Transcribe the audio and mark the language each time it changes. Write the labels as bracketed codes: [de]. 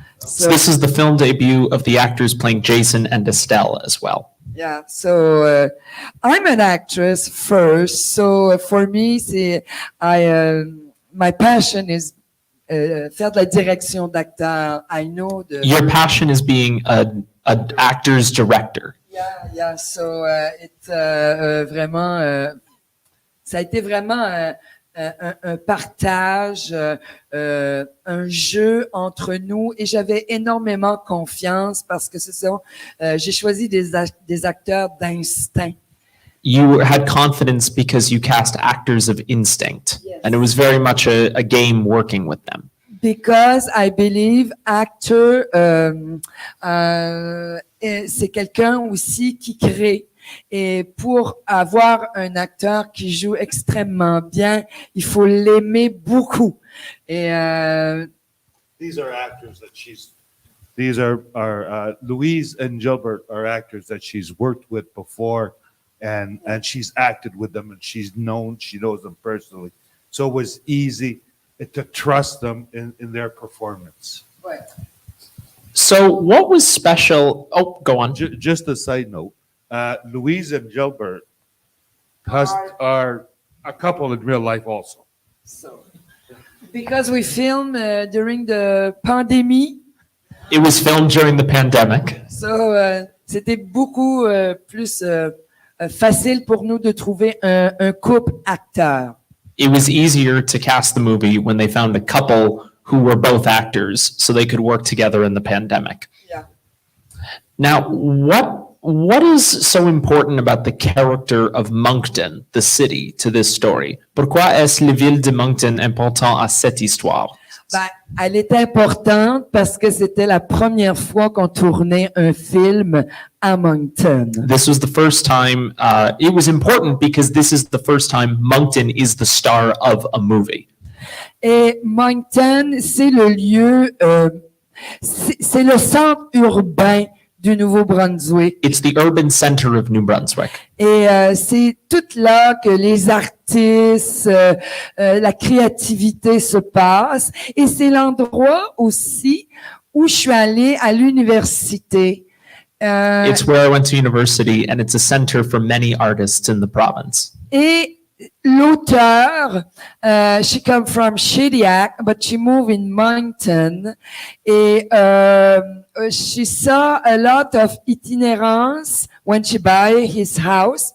[en] So this is the film debut of the actors playing Jason and Estelle as well. Yeah, so I'm an actress first. So for me, my passion is [fr] faire de la direction d'acteur. [en] I know Your passion is being an actor's director. Yeah. So it's [fr] vraiment, ça a été vraiment un partage, un jeu entre nous, et j'avais énormément confiance parce que j'ai choisi des acteurs d'instinct. [en] You had confidence because you cast actors of instinct, yes. And it was very much a game working with them. Because I believe actor, [fr] c'est quelqu'un aussi qui crée. Et pour avoir un acteur qui joue extrêmement bien, il faut l'aimer beaucoup. Et [en] these are actors that these are Louise and Gilbert are actors that she's worked with before, and she's acted with them, and she knows them personally. So it was easy to trust them in their performance. Right. So what was special? Oh, go on. Just a side note. Louise and Gilbert are a couple in real life also. So, because we filmed during the pandemic. It was filmed during the pandemic. [fr] So, c'était beaucoup plus facile pour nous de trouver un couple acteur. [en] It was easier to cast the movie when they found a couple who were both actors, so they could work together in the pandemic. Yeah. Now, what is so important about the character of Moncton, the city, to this story? [fr] Pourquoi est-ce la ville de Moncton important à cette histoire? Ben, elle est importante parce que c'était la première fois qu'on tournait un film à Moncton. [en] This was the first time, it was important because this is the first time Moncton is the star of a movie. [fr] Et Moncton, c'est le lieu, c'est le centre urbain du Nouveau-Brunswick. [en] It's the urban center of New Brunswick. [fr] Et c'est tout là que les artistes, la créativité se passe. Et c'est l'endroit aussi où je suis allée à l'université. [en] It's where I went to university, and it's a center for many artists in the province. [fr] Et l'auteur, [en] she come from Shediac, but she moved in Moncton. Et she saw a lot of itinerance when she buy his house.